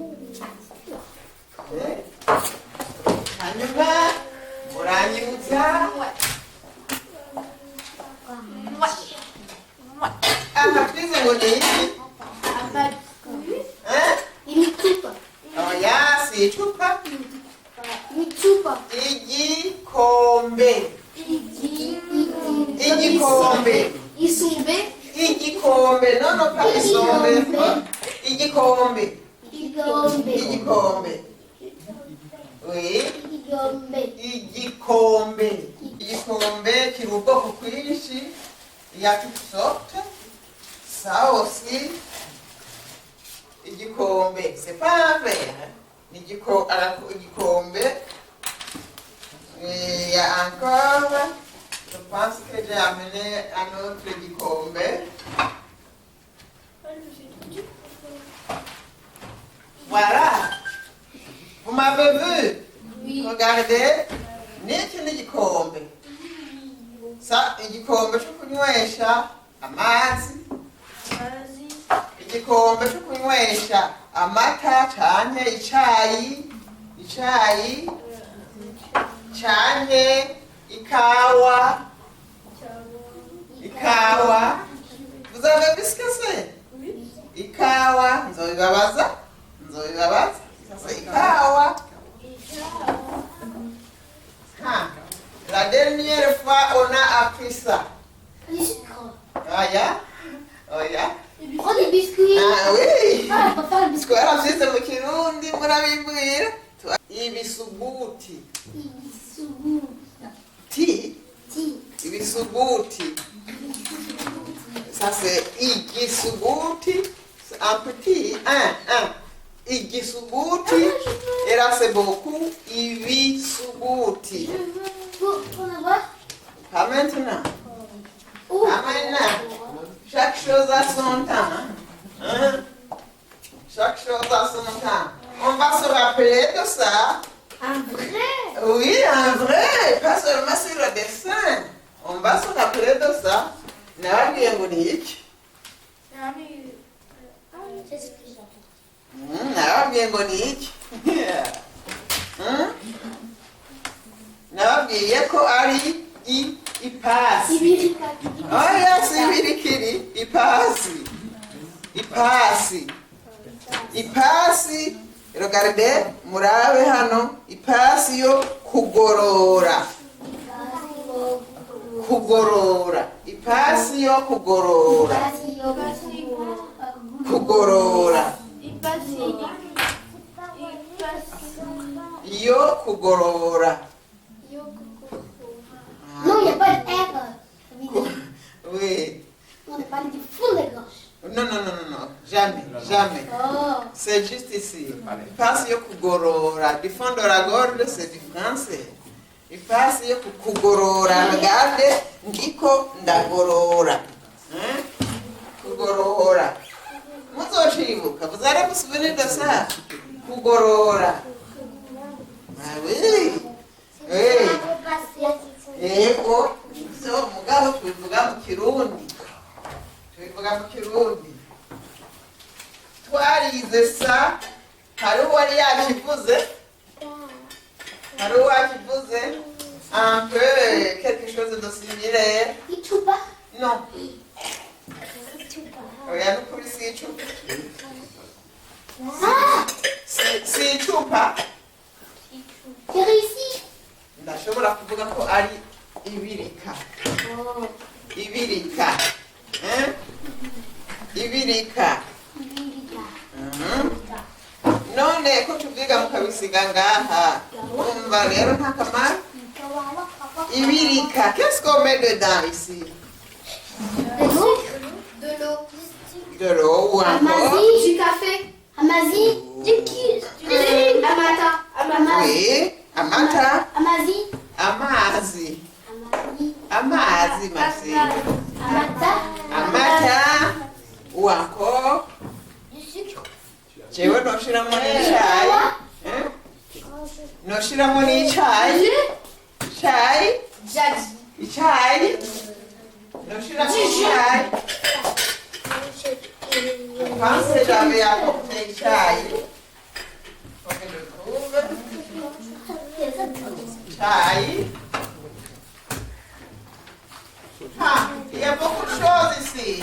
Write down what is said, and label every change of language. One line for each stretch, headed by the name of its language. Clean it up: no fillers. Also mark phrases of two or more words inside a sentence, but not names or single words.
Rundi: Hanyuma muranyibutsa amapfizi ngo ni iki? Hein? Oya, si icupa. Igikombe. Igikombe.
French: Non, pas isombe. Igikombe. Oui.
Rundi: Igikombe kiri ubwoko bwinshi.
French: Il y a toutes sortes. Ça aussi. Igikombe. C'est pas un verre. Igikombe. Et il y a encore. Je pense que j'ai amené un autre igikombe. Voilà. Vous m'avez vu? Oui. Regardez.
Rundi: Niki n'igikombe. Sa igikombe cyo kunywesha amazi. Igikombe cyo kunywesha amata canke icayi. Canke ikawa.
French: Vous avez vu ce que c'est? Oui.
Rundi: Ikawa. Nzobibabaza.
French: Ça c'est
Rundi: ikawa.
French: La dernière fois, on a appris ça. Ah, ya? Oh, ya? Prends des biscuits. Ah, oui. Ah, papa, le biscuit.
Rundi: Twarabyize mu Kirundi murabimbwira. Ibisuguti. Ibisuguti.
French: Ça c'est igisuguti. C'est un petit. Un. Igisuguti. Et là c'est beaucoup. Ibisuguti. Pour en avoir? Pas maintenant. Oh. Pas maintenant. Chaque chose a son temps. Hein? Chaque chose a son temps. On va se rappeler de ça. Un vrai. Oui, un vrai, pas seulement sur le dessin. On va se rappeler de ça.
Rundi: Nababwiye ngo ni iki?
French: C'est ce que j'entends.
Rundi: Nababwiye ngo ni iki? Nababwiye ko ari ipasi. Ibirika. Oya, si ibirikiri, ipasi. Ipasi. Ipasi,
French: regardez,
Rundi: murabe hano, ipasi yo kugorora. Kugorora. Ipasi yo kugorora. Kugorora. Yo kugorora.
French: Non, il n'y a pas de R. Oui. On n'a pas du fond de gauche. Non, non, non, non, non. Jamais, jamais. Oh. C'est juste ici.
Rundi: Ipasi yo kugorora.
French: Du fond de la gorge, c'est du français.
Rundi: Ipasi yo kugorora. Regarde, ndiko ndagorora. Kugorora. Muzochibuka.
French: Vous allez vous souvenir de ça.
Rundi: Kugorora.
French: Ah oui. Oui.
Rundi: Yego. So, mugabo tubivuga mu Kirundi. Tubivuga mu Kirundi. Twarize ça. Hari uwari yakivuze. Hari uwakivuze.
French: Un peu quelque chose de similaire.
Rundi: Ichupa.
French: Non.
Rundi: Oya nukuri si icupa. Ah, Si icupa.
French: j'ai réussi.
Rundi: Ndashobora kuvuga ko ari ibirika. Oh. Ibirika. Ibirika. None ko tubyiga mukabisiga ngaha. Umva rero nta kamaro. Ibirika.
French: Qu'est-ce qu'on met dedans ici? De l'eau. De l'eau ou encore? Amazi. Du café. Amazi. Du qui? Amata. Oui.
Rundi: Amata. Amazi. Amazi. Amazi. Amazi, merci. Amata. Amata.
French: Ou encore? Du sucre.
Rundi: Jewe noshiramo n'icyayi. Noshiramo n'icyayi. Icyayi. Icyayi. Noshiramo icyayi.
French: Pense que j'avais apporté icyayi. Faut que je trouve. Icyayi. Ah, il y a beaucoup de choses ici.